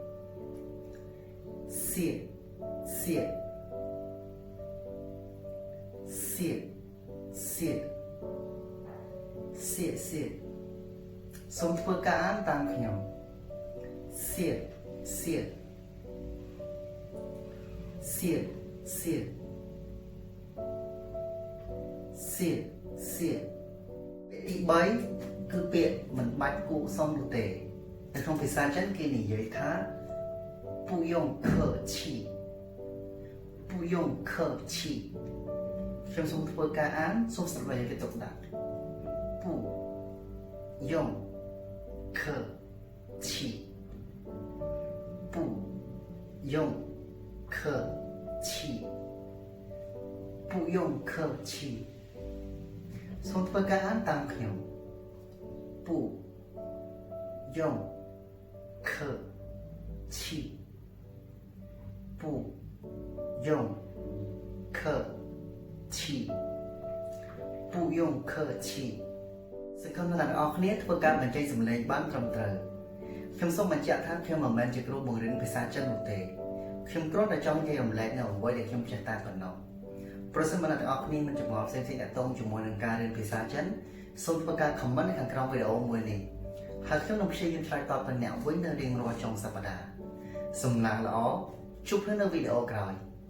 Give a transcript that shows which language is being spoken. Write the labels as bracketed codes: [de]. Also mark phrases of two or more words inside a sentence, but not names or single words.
[zh] 谢谢谢谢谢谢 [km] សូមធ្វើការអានតាមខ្ញុំ谢谢 [zh] 谢谢谢谢 [km] ពាក្យទី3គឺពាក្យមិនបាច់គួរសមនោះទេនៅក្នុងភាសាចិនគេនិយាយថា [zh] 不用客气不用客气 [km] ខ្ញុំសូមធ្វើការអានសូមស្ដាប់ដោយយកចិត្តទុកដាក់ [zh] 不用客气不用客气不用客气 [km] សូមធ្វើការអានតាមខ្ញុំ [zh] 不用客气不用客气不用 [km] 客气សង្ឃឹមថាអ្នកនរគ្នាធ្វើការបញ្ចេញសំឡេងបានត្រឹមត្រូវខ្ញុំសូមបញ្ជាក់ថាខ្ញុំមិនមែនជាគ្រូបង្រៀនភាសាចិននោះទេខ្ញុំគ្រាន់តែចង់និយាយរំលែកនៅអ្វីដែលខ្ញុំចេះតែប៉ុណ្ណោះប្រសិនបើអ្នកទាំងអស់គ្នាមានចម្ងល់ផ្សេងៗទាក់ទងជាមួយនឹងការរៀនភាសាចិនសូមធ្វើការ comment នៅខាងក្រោមវីដេអូមួយនេះហើយខ្ញុំនឹងព្យាយាមឆ្លើយតបទៅអ្នកវិញនៅរៀងរាល់ចុងសប្តាហ៍សំណាងល្អជួបគ្នានៅវីដេអូក្រោយ